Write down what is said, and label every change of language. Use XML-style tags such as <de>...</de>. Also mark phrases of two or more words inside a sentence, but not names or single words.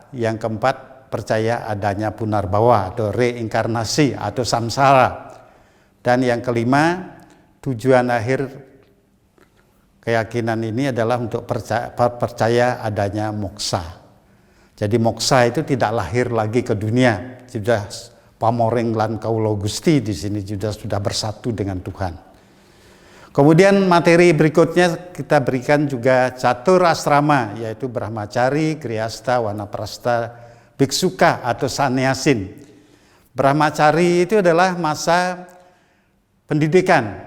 <id>Yang keempat, percaya adanya punarbawa atau reinkarnasi atau samsara. Dan yang kelima, tujuan akhir keyakinan ini adalah untuk percaya adanya moksa. Jadi moksa itu tidak lahir lagi ke dunia. Sudah</id> <jv>pamoreng lan kaulo Gusti</jv> <id>di sini sudah bersatu dengan Tuhan. Kemudian materi berikutnya kita berikan juga catur asrama, yaitu Brahmacari, Grihasta, Wanaprastha, Biksuka atau Sannyasin. Brahmacari itu adalah masa pendidikan.</id>